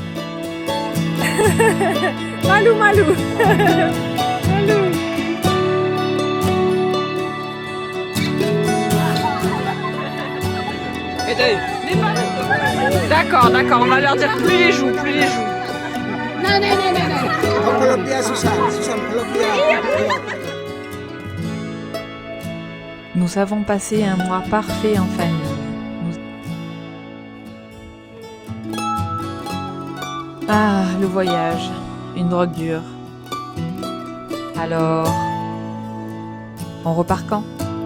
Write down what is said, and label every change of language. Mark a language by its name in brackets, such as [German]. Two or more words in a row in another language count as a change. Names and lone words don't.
[French] Malou, Malou. Malou. D'accord, on va leur dire plus les joues. Non. [Indonesian] Peluk dia Susan peluk dia. [French] Nous avons passé un mois parfait en famille. Ah, le voyage, une drogue dure. Alors, on repart quand ?